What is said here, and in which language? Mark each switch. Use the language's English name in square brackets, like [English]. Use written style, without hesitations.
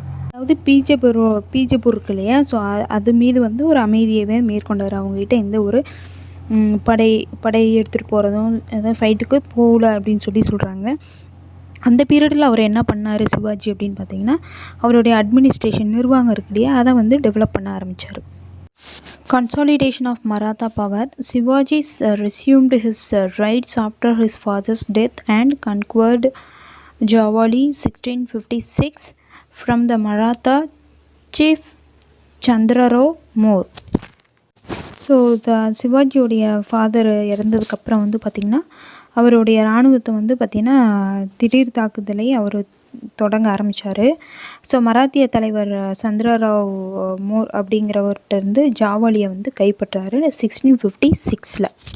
[Tamil] அதாவது பீஜப்பூர் இருக்கு இல்லையா, ஸோ அது மீது வந்து ஒரு அமைதியவே மேற்கொண்டார். அவங்ககிட்ட எந்த ஒரு படை எடுத்துகிட்டு போகிறதும் அதாவது ஃபைட்டுக்கு போகல அப்படின்னு சொல்கிறாங்க. அந்த பீரியடில் அவர் என்ன பண்ணார் சிவாஜி அப்படின்னு பார்த்தீங்கன்னா, அவருடைய அட்மினிஸ்ட்ரேஷன் நிர்வாகம் இருக்கு இல்லையா, அதை வந்து டெவலப் பண்ண ஆரம்பித்தார். [English] Consolidation of Maratha power. Shivaji resumed his rights after his father's death and conquered Javali 1656 from the Maratha chief Chandrarao More. [Tamil] So சிவாஜியோடைய father இறந்ததுக்கப்புறம் வந்து பார்த்திங்கன்னா அவருடைய இராணுவத்தை வந்து பார்த்திங்கன்னா திடீர் தாக்குதலை அவர் தொடங்க ஆரம்பித்தார். ஸோ மராத்திய தலைவர் சந்திரராவ் மோர் அப்படிங்கிறவர்கிட்டருந்து ஜாவாலியை வந்து கைப்பற்றாரு 1656.